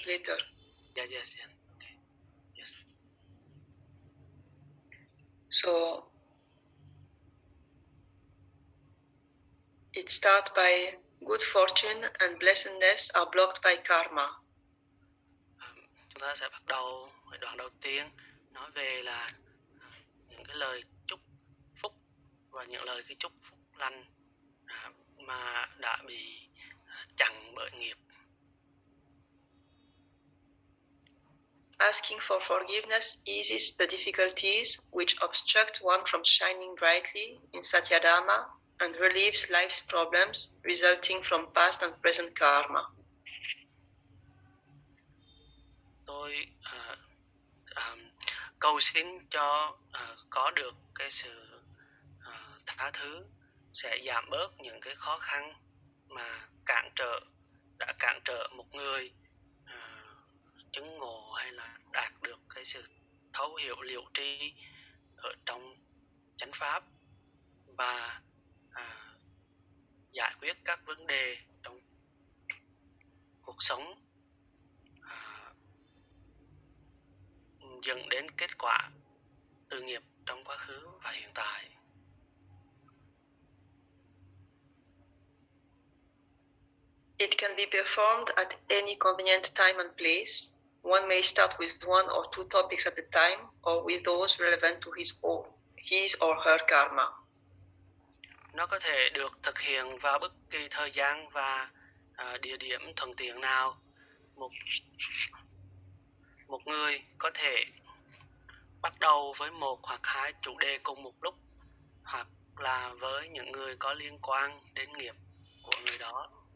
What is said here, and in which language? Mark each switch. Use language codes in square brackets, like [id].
[en] Yeah, yes. Okay. Yes. So it starts by good fortune and blessedness are blocked by karma. [vi] Chúng ta sẽ bắt đầu đoạn đầu tiên nói về là những cái lời chúc phúc và những lời cái chúc phúc lành mà đã bị chặn bởi nghiệp. [en] Asking for forgiveness eases the difficulties which obstruct one from shining brightly in Satyadharma and relieves life's problems resulting from past and present karma. [vi] Tôi cầu xin cho có được cái sự tha thứ sẽ giảm bớt những cái khó khăn mà đã cản trở một người chứng ngộ hay là đạt được cái sự thấu hiểu liệu tri ở trong chánh pháp và giải quyết các vấn đề trong cuộc sống. dẫn đến kết quả từ nghiệp trong quá khứ và hiện tại. [en] It can be performed at any convenient time and place. One may start with one or two topics at a time, or with those relevant to his or her karma. [vi] Nó có thể được thực hiện vào bất kỳ thời gian và địa điểm thuận tiện nào. Một người có thể bắt đầu với một hoặc hai chủ đề cùng một lúc, hoặc là với những người có liên quan đến nghiệp của người đó.